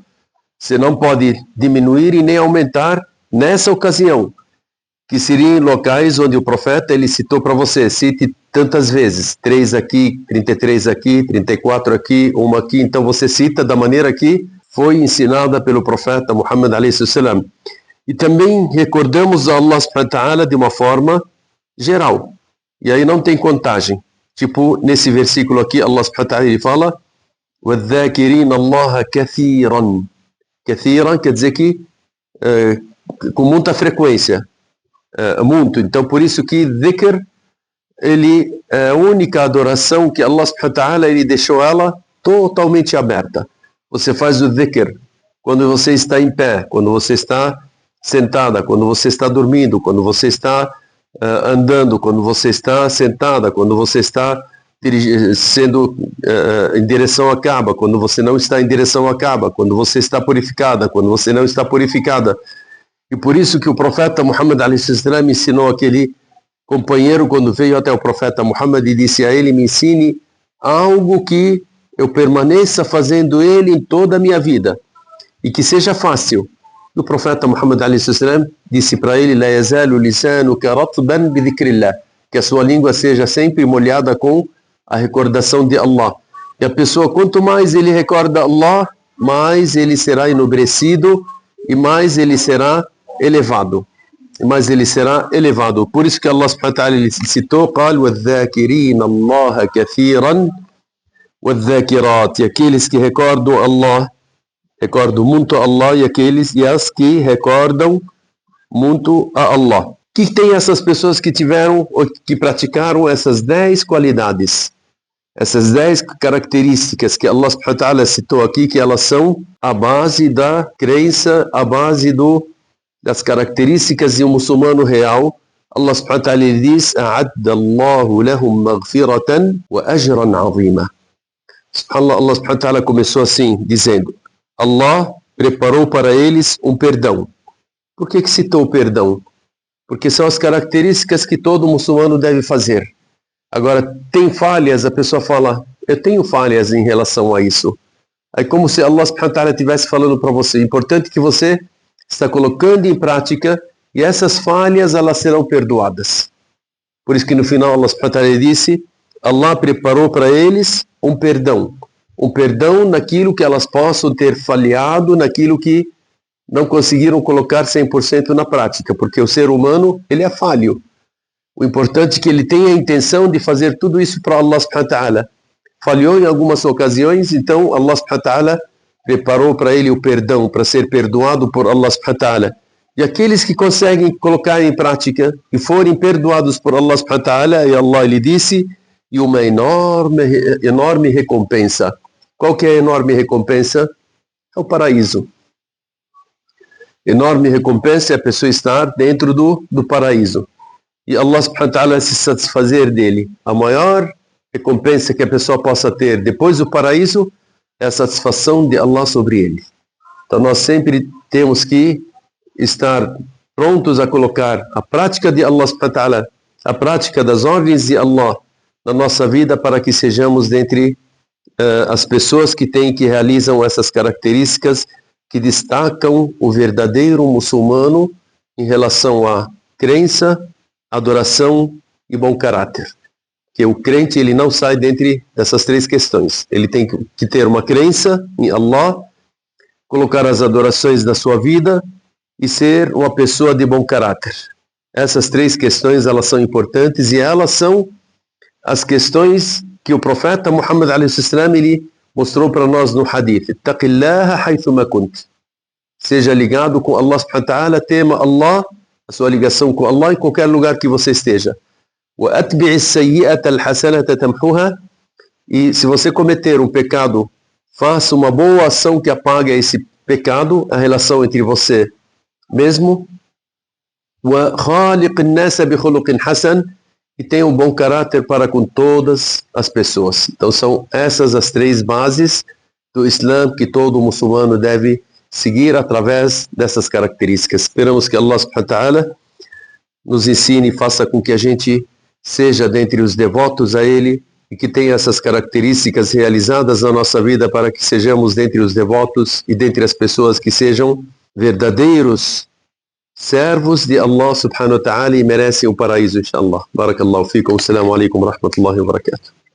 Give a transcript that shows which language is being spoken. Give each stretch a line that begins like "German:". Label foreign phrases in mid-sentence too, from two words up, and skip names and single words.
Portuguese: Você não pode diminuir e nem aumentar nessa ocasião, que seriam em locais onde o profeta ele citou para você: cite tantas vezes, 3 aqui, 33 aqui, 34 aqui, 1 aqui. Então você cita da maneira que foi ensinada pelo profeta Muhammad a.s. E também recordamos a Allah
Arabic: سبحانه وتعالى
Portuguese: de uma forma geral. E aí não tem contagem. Tipo, nesse versículo aqui, Allah
Arabic: سبحانه وتعالى
Portuguese: ele fala:
Arabic: وَالذَّاكِرِينَ اللَّهَ كَثِيرًا.
Portuguese: Kathiran quer dizer que com muita frequência. Muito. Então, por isso que dhikr, ele é a única adoração que Allah
Arabic: سبحانه وتعالى
Portuguese: ele deixou ela totalmente aberta. Você faz o dhikr quando você está em pé, quando você está sentada, quando você está dormindo, quando você está andando, quando você está sentada, quando você está sendo em direção à Kaaba, quando você não está em direção à Kaaba, quando você está purificada, quando você não está purificada. E por isso que o profeta Muhammad a.s. ensinou aquele companheiro quando veio até o profeta Muhammad e disse a ele: me ensine algo que eu permaneça fazendo ele em toda a minha vida e que seja fácil. O profeta Muhammad a.s. disse para ele:
Arabic: لا يزال لسانك رطبا بذكر الله,
Portuguese: que a sua língua seja sempre molhada com a recordação de Allah. E a pessoa, quanto mais ele recorda Allah, mais ele será enobrecido e mais ele será elevado. Mas ele será elevado. Por isso que Allah
Arabic: سبحانه وتعالى
Portuguese: ele citou,
Arabic: قال وَالذَّاكِرِينَ اللَّهَ كَثِيرًا وَالذَّاكِرَاتِ.
Portuguese: E aqueles que recordam Allah, recordam muito a Allah, e as que recordam muito a Allah. Que tem essas pessoas que tiveram, que praticaram essas 10 qualidades, essas 10 características que Allah
Arabic: سبحانه وتعالى
Portuguese: citou aqui, que elas são a base da crença, a base das características de um muçulmano real. Allah
Arabic: سبحانه وتعالى
Portuguese: diz:
Arabic: أَعَدَّ اللَّهُ لَهُمْ مَغْفِرَةً وَأَجْرًا عَظِيمًا.
Portuguese: SubhanAllah, Allah
Arabic: سبحانه وتعالى
Portuguese: começou assim, dizendo: Allah preparou para eles um perdão. Por que citou o perdão? Porque são as características que todo muçulmano deve fazer. Agora, tem falhas, a pessoa fala, eu tenho falhas em relação a isso. É como se Allah
Arabic: سبحانه وتعالى
Portuguese: estivesse falando para você, é importante que você está colocando em prática, e essas falhas elas serão perdoadas. Por isso que no final Allah
Arabic: سبحانه وتعالى
Portuguese: disse, Allah preparou para eles um perdão naquilo que elas possam ter falhado, naquilo que não conseguiram colocar 100% na prática, porque o ser humano, ele é falho. O importante é que ele tenha a intenção de fazer tudo isso para Allah
Arabic: سبحانه وتعالى.
Portuguese: Falhou em algumas ocasiões, então Allah
Arabic: سبحانه وتعالى
Portuguese: preparou para ele o perdão, para ser perdoado por Allah
Arabic: سبحانه وتعالى.
Portuguese: E aqueles que conseguem colocar em prática e forem perdoados por Allah
Arabic: سبحانه وتعالى,
Portuguese: e Allah lhe disse, e uma enorme recompensa. Qual que é a enorme recompensa? É o paraíso. Enorme recompensa é a pessoa estar dentro do paraíso. E Allah
Arabic: سبحانه وتعالى
Portuguese: se satisfazer dele. A maior recompensa que a pessoa possa ter depois do paraíso é a satisfação de Allah sobre ele. Então nós sempre temos que estar prontos a colocar a prática de Allah
Arabic: سبحانه وتعالى,
Portuguese: a prática das ordens de Allah na nossa vida, para que sejamos dentre as pessoas que realizam essas características que destacam o verdadeiro muçulmano em relação à crença, adoração e bom caráter. Que o crente ele não sai dentre dessas 3 questões. Ele tem que ter uma crença em Allah, colocar as adorações da sua vida e ser uma pessoa de bom caráter. Essas 3 questões elas são importantes, e elas são as questões que o profeta Muhammad a.s. ele mostrou para nós no hadith.
Arabic: اتق الله حيثما كنت.
Portuguese: Seja ligado com Allah
Arabic: سبحانه وتعالى,
Portuguese: tema Allah, a sua ligação com Allah em qualquer lugar que você esteja.
Arabic: وَأَتْبِعِ السَّيِّئَةَ الْحَسَنَةَ تَمْحُهَا.
Portuguese: E se você cometer um pecado, faça uma boa ação que apague esse pecado, a relação entre você mesmo.
Arabic: وَخَالِقِ النَّاسَ بِخُلُقٍ حَسَنٍ.
Portuguese: E tenha um bom caráter para com todas as pessoas. Então são essas as 3 bases do Islã que todo muçulmano deve seguir através dessas características. Esperamos que Allah
Arabic: سبحانه وتعالى
Portuguese: nos ensine e faça com que a gente seja dentre os devotos a Ele e que tenha essas características realizadas na nossa vida, para que sejamos dentre os devotos e dentre as pessoas que sejam verdadeiros servos de Allah
Arabic: سبحانه وتعالى
Portuguese: e merecem o paraíso, inshallah.
Arabic: بارك الله فيكم. السلام عليكم ورحمة الله وبركاته.